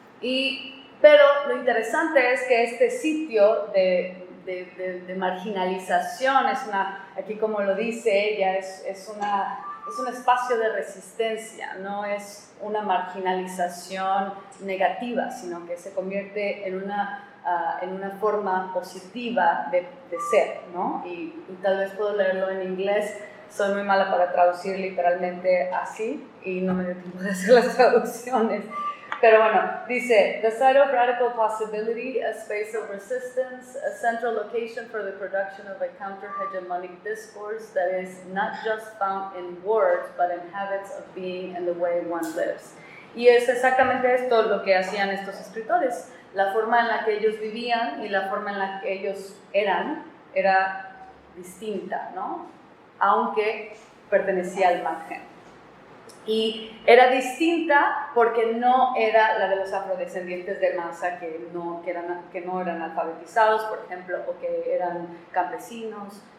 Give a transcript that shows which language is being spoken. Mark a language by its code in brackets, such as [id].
[es] Pero lo interesante es que este sitio de marginalización aquí como lo dice ella, es un espacio de resistencia, no es una marginalización negativa, sino que se convierte en una forma positiva de ser, ¿no? Y tal vez puedo leerlo en inglés, soy muy mala para traducir literalmente así y no me dio tiempo de hacer las traducciones. Pero bueno, dice, [en] the site of radical possibility, a space of resistance, a central location for the production of a counter-hegemonic discourse that is not just found in words, but in habits of being and the way one lives. [es] Y es exactamente esto lo que hacían estos escritores. La forma en la que ellos vivían y la forma en la que ellos eran era distinta, ¿no? Aunque pertenecía al margen. Y era distinta porque no era la de los afrodescendientes de masa que no eran alfabetizados, por ejemplo, o que eran campesinos.